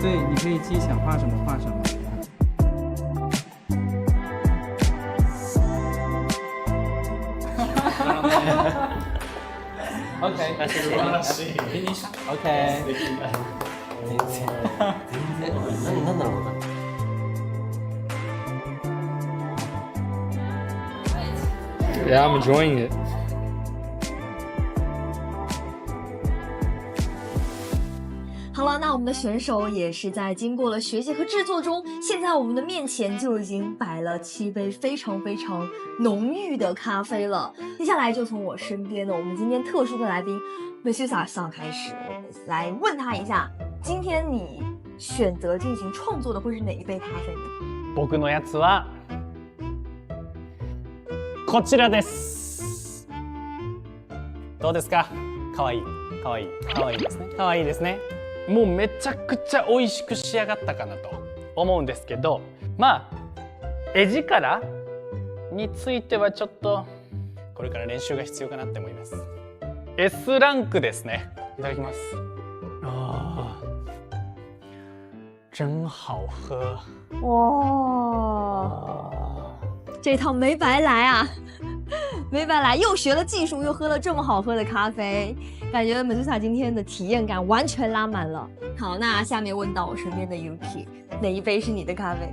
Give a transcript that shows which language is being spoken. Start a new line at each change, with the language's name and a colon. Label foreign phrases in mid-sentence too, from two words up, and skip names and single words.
Chinese: 对，你可以自己想画什么画什么。OK，
English: finish。OK。
Japanese: なんだろうな。
English: Yeah, I'm enjoying it.
Chinese: 好了，那我们的选手也是在经过了学习和制作中，现在我们的面前就已经摆了7杯非常非常浓郁的咖啡了。接下来就从我身边的我们今天特殊的来宾AXIZ上开始，我们来问他一下，今天你选择进行创作的会是哪一杯咖啡呢？
Japanese: 僕のやつはこちらです。どうですか？かわいい、かわいい、かわいいですね。かわいいですね。もうめちゃくちゃ美味しく仕上がったかなと思うんですけど、まあ絵力についてはちょっとこれから練習が必要かなって思います。S ランクですね。いただきます。あー、
Chinese: 真好喝。哇，这趟没白来啊，没白来，又学了技术，又喝了这么好喝的咖啡，感觉AXIZ今天的体验感完全拉满了。好，那下面问到我身边的 Yuki， 哪一杯是你的咖啡？